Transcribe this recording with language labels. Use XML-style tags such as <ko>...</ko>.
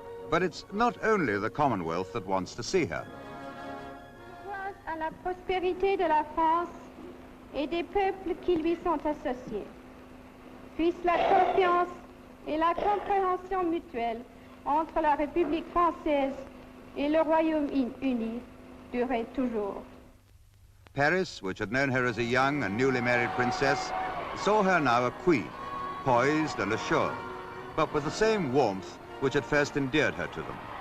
<en>But it's not only the Commonwealth that wants to see her.</en> <fr>À la prospérité de la France et des peuples qui lui sont associés. Puisse la confiance et la compréhension mutuelle entre la République française et le Royaume-Uni durer toujours.</fr> <en>Paris, which had known her as a young and newly married princess, saw her now a queen, poised and assured, but with the same warmth which had first endeared her to them.</en>